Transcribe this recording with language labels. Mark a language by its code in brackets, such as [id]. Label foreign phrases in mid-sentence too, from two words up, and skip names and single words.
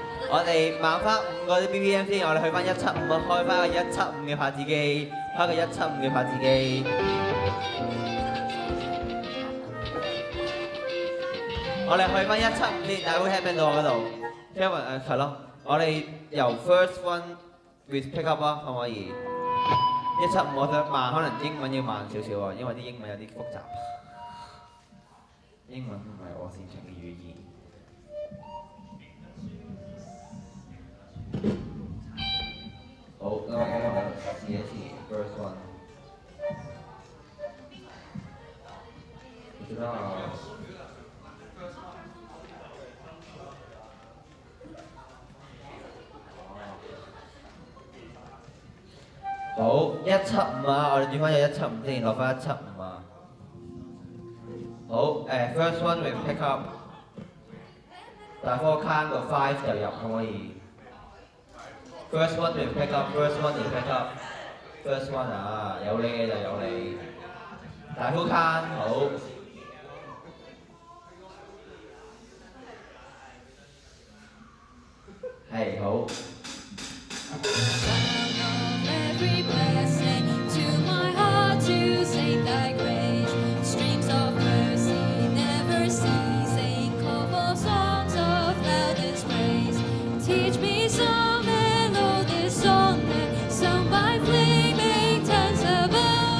[yue] 我哋慢翻5個啲 BPM 先，我哋去翻175啊，開翻個175嘅拍子機，開個175嘅拍子機。我哋去翻175先，大家會聽唔聽到我嗰度？因為係咯，我哋由 [en] first one with pick up [yue] 啊，可唔可以？175我想慢，可能英文要慢少少啊，因為啲英文有啲複雜。英文唔係我擅長嘅語言。好，咁我試一次 [en] first one。 [yue] 唔知道。好，175啊，我哋轉翻有175先，落翻175啊。好 ， [en] first one with pick up， [yue] 大科 count 到5就入，可唔可以 ？ [en] First one with pick up， first one with pick up， first one [yue] 啊，有你嘅就有你。大科 count 好。係好。 [en] Every blessing to my heart to sing thy grace. Streams of mercy never ceasing, call for songs of loudest praise. Teach me some melodious song that sung by flaming tongues above.